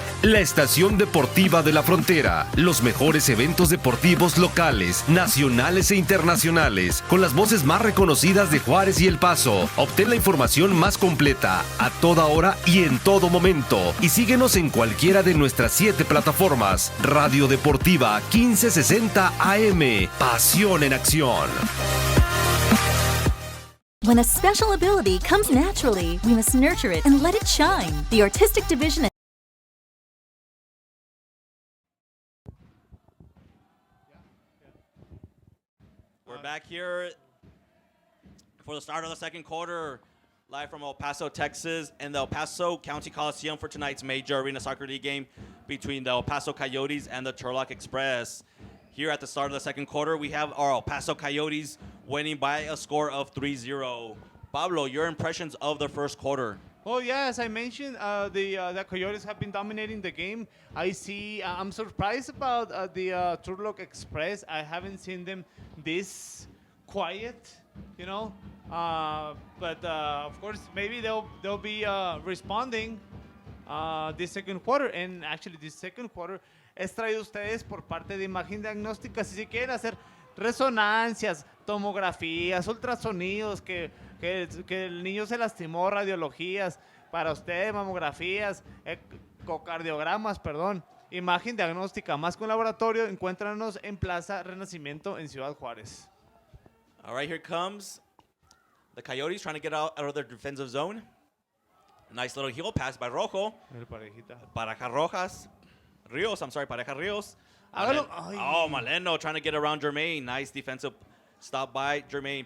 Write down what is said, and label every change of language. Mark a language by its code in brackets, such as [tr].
[es] La estación deportiva de la frontera, los mejores eventos deportivos locales, nacionales e internacionales, con las voces más reconocidas de Juárez y El Paso. Obtén la información más completa, a toda hora y en todo momento. Y síguenos en cualquiera de nuestras 7 plataformas. Radio Deportiva 1560 AM, pasión en acción. [en] When a special ability comes naturally, we must nurture it and let it shine. The artistic division. We're back here for the start of the second quarter, live from El Paso, Texas, and the El Paso County Coliseum for tonight's major Arena Soccer League game between the El Paso Coyotes and the Turlock Express. Here at the start of the second quarter, we have our El Paso Coyotes winning by a score of 3-0. Pablo, your impressions of the first quarter? Well, yeah, as I mentioned, the Coyotes have been dominating the game. I'm surprised about the Turlock Express. I haven't seen them this quiet, you know. But of course, maybe they'll be responding this second quarter. And actually, this second quarter [es] es traído ustedes por parte de Imagen Diagnóstica. Si se quieren hacer resonancias, tomografías, ultrasonidos, que el niño se lastimó, radiologías, para usted, mamografías, ecocardiogramas, perdón. Imagen Diagnóstica, más que un laboratorio, encuéntranos en Plaza Renacimiento en Ciudad Juárez. [en] All right, here comes the Coyotes trying to get out of their defensive zone. Nice little heel pass by Rojo. Pareja Rojas. Pareja Rios. Maleno trying to get around Jermaine. Nice defensive stop by Jermaine.